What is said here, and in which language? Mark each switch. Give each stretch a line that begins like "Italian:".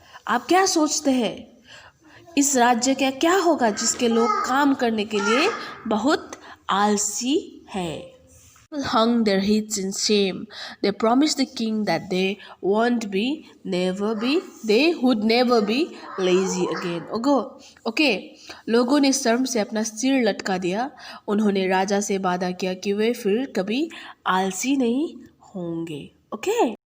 Hindi: आप क्या सोचते हैं इस राज्य का क्या होगा जिसके लोग काम करने के लिए बहुत आलसी है?
English: People hung their heads in shame. They promised the king that they would never be lazy again. Okay.
Hindi: लोगों ने शर्म से अपना सिर लटका दिया। उन्होंने राजा से वादा किया कि वे फिर कभी आलसी नहीं होंगे। Okay.